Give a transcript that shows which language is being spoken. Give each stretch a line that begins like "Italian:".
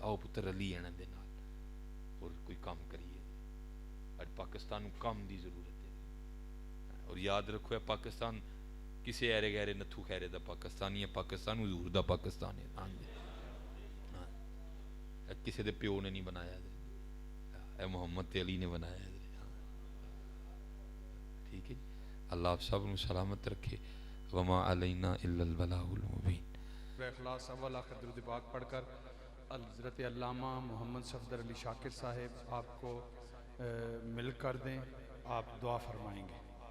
Punjabi: آؤ پتر علی انہاں دے نال اور کوئی کام کریے. اج پاکستان کو کام دی ضرورت ہے, اور یاد رکھو ہے پاکستان کسی ایرے گہرے نتھو خیرے دا پاکستانی ہے, پاکستان حضور دا پاکستان ہے. ہاں جی, کسی دے پیو نے نہیں بنایا, اے محمد علی نے بنایا.
Urdu: ٹھیک ہے جی, اللہ آپ سب کو سلامت رکھے.
Arabic: وما علینا الا البلاغ المبین.
Urdu: اخلاص اول آخر درود پاک پڑھ کر حضرت علامہ محمد صفدر علی شاکر صاحب آپ کو مل کر دیں, آپ دعا فرمائیں گے.